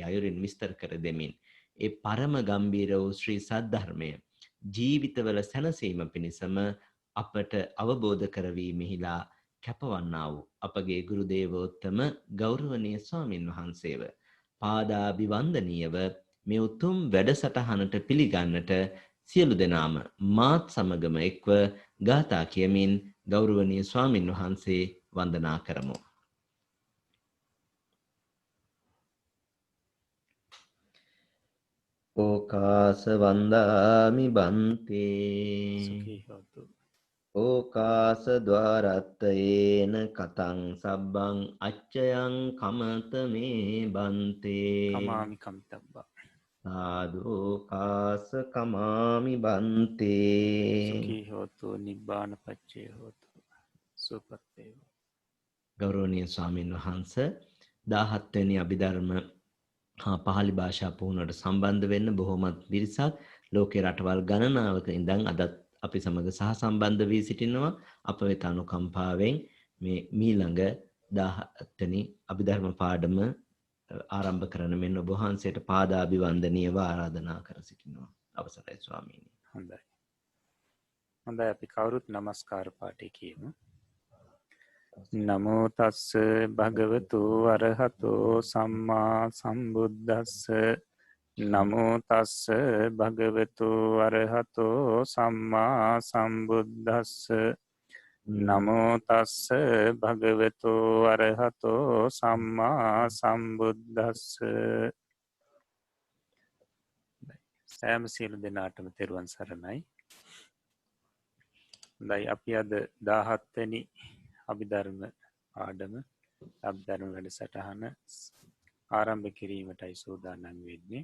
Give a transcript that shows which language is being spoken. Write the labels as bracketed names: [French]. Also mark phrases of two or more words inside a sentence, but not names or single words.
[Sinhala] අයුරින් විස්තර කර දෙමින් ඒ පරම ගම්බීර වූ ශ්‍රී සද්ධර්මය ජීවිතවල සැනසීම පිණිසම අපට අවබෝධ කරවීමෙහිලා කැපවන්නා වූ අපගේ ගුරු දේවෝත්තම ගෞරවනීය ස්වාමින් වහන්සේව පාදාභිවන්දනීයව මේ උතුම් වැඩසටහනට පිළිගන්නට සියලු දෙනාම මාත් සමගම එක්ව ගාථා කියමින් ගෞරවනීය ස්වාමින් වහන්සේ වන්දනා කරමු. [Pali] ඕකාස වන්දාමි බන්තේ ඕකාස ద్వාරත්තේන කතං සබ්බං අච්චයං කමත මේ බන්තේ කමාමි කමිතබ්බා සාදෝකාස කමාමි බන්තේ සුඛී හෝතු නිබ්බාන පච්චේ හෝතු [Sinhala] සුපත් වේවා. ගෞරවනීය ස්වාමින් වහන්සේ 17 වෙනි අභිධර්ම හා පහළි භාෂා පුහුණුවට සම්බන්ධ වෙන්න බොහෝමත් පිරිසක් ලෝකේ රටවල් ගණනාවක ඉඳන් අදත් අපි සමග සහසම්බන්ධ වී සිටිනවා. අප වෙත අනුකම්පාවෙන් මේ මීළඟ 17 වෙනි අභිධර්ම පාඩම ආරම්භ කරන මෙන්න ඔබ වහන්සේට පාදාභිවන්දනීයව ආරාධනා කර සිටිනවා. අවසරයි ස්වාමීනි. හොඳයි. හොඳයි අපි කවුරුත් নমස්කාර පාඨය කියමු. [Pali] නමෝ තස්ස භගවතු අරහතෝ සම්මා සම්බුද්දස්ස නමෝ තස්ස භගවතු අරහතෝ සම්මා සම්බුද්දස්ස නමෝ තස්ස භගවතු අරහතෝ සම්මා සම්බුද්දස්ස. [Sinhala] සෑම සියලු දෙනාටම තෙරුවන් සරණයි. හොඳයි අපි අද 17 වෙනි අභිධර්ම පාඩම අභිධර්ම වැඩසටහන ආරම්භ කිරීමටයි සූදානම් වෙන්නේ.